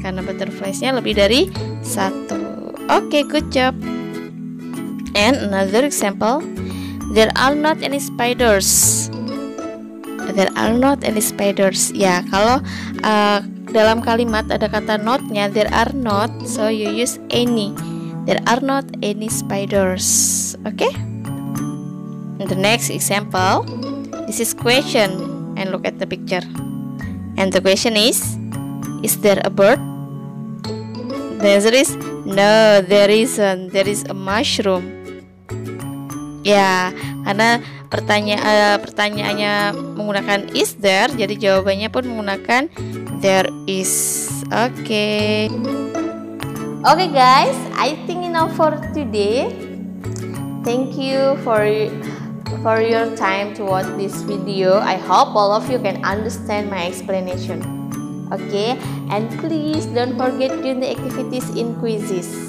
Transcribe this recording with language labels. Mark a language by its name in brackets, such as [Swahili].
[Indonesian] Karena butterflies-nya lebih dari satu. [English] Oke, good job. And another example, there are not any spiders. There are not any spiders. [Indonesian] Ya, kalau dalam kalimat ada kata not-nya, [English] there are not, so you use any. There are not any spiders. Okay? And the next example, this is question, and look at the picture. And the question is there a bird? The answer is no, there isn't. There is a mushroom. [Indonesian] Ya, karena pertanyaannya menggunakan [English] is there, [Indonesian] jadi jawabannya pun menggunakan [English] there is. [Indonesian] Oke. [English] Oke guys, I think enough for today. Thank you for your time to watch this video. I hope all of you can understand my explanation. Okay, and please don't forget doing the activities in quizzes.